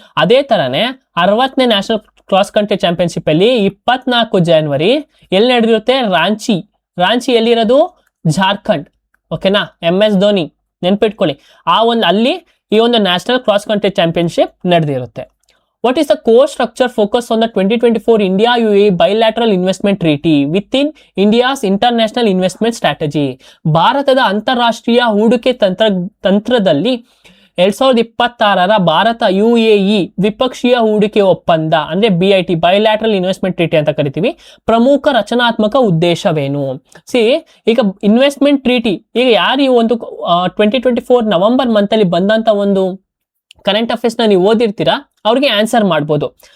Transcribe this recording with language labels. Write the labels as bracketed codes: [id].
[kn] ಅದೇ ತರನೇ 60ನೇ national cross country championship ಅಲ್ಲಿ 24 ಜನವರಿ ಎಲ್ಲಿ ನಡೆದಿರುತ್ತೆ, ರಾಂಚಿ ಎಲ್ಲಿರೋದು, ಜಾರ್ಖಂಡ್. ಓಕೆನಾ, MS ಧೋನಿ ನೆನ್ಪಿಟ್ಕೊಳ್ಳಿ. ಅಲ್ಲಿ ಈ ಒಂದು national cross country championship ನಡೆದಿರುತ್ತೆ. [en] What is the core structure focus on the 2024 India-UAE bilateral investment treaty within India's international investment strategy? [kn] ಭಾರತದ ಅಂತಾರಾಷ್ಟ್ರೀಯ ಹೂಡಿಕೆ ತಂತ್ರದಲ್ಲಿ 2026 ಭಾರತ UAE ದ್ವಿಪಕ್ಷೀಯ ಹೂಡಿಕೆ ಒಪ್ಪಂದ ಅಂದ್ರೆ BIT, [en] bilateral investment treaty [kn] ಅಂತ ಕರಿತೀವಿ, ಪ್ರಮುಖ ರಚನಾತ್ಮಕ ಉದ್ದೇಶವೇನು? ಈಗ ಇನ್ವೆಸ್ಟ್ಮೆಂಟ್ ಟ್ರೀಟಿ, ಈಗ ಯಾರು ಈ ಒಂದು 2024 ನವೆಂಬರ್ ಮಂತ್ ಅಲ್ಲಿ ಬಂದಂತ ಒಂದು ಕರೆಂಟ್ ಅಫೇರ್ಸ್ ನ ನೀವು ಓದಿರ್ತೀರಾ, ಅವ್ರಿಗೆ ಆನ್ಸರ್ ಮಾಡ್ಬೋದು.